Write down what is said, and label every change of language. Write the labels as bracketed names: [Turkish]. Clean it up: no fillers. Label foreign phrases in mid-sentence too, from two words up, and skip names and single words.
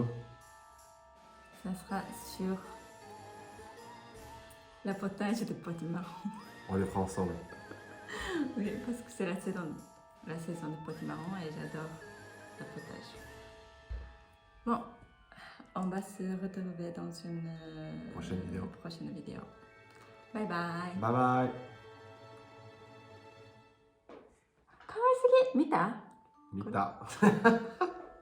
[French] ça sera sur la potage de potimarron. On les fera ensemble. Oui, parce que c'est la saison de potimarron et j'adore la potage. Bon, on va se retrouver dans une Prochaine vidéo. [English] Bye bye. Bye bye. [Japanese] かわいすぎ見た見た。